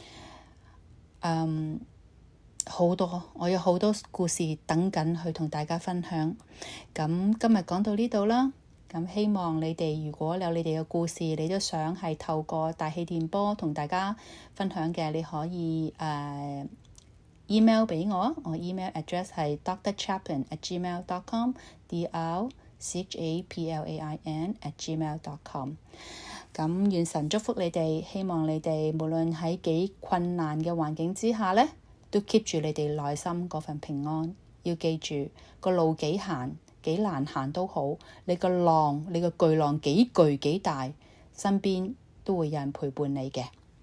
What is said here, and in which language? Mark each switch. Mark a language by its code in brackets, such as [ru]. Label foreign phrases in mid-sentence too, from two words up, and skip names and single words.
[yue] 我有好多故事等緊去同大家分享。咁今日講到呢度啦。咁希望你哋如果有你哋嘅故事，你都想係透過大氣電波同大家分享嘅，你可以email 俾我，我 [en] email address [yue] 係 drchaplain@gmail.com，drchaplain@gmail.com。咁願神祝福你哋，希望你哋無論喺幾困難嘅環境之下呢，都 keep 住你哋內心嗰份平安。要記住個路幾難行都好，你個巨浪幾巨幾大，身邊都會有人陪伴你嘅。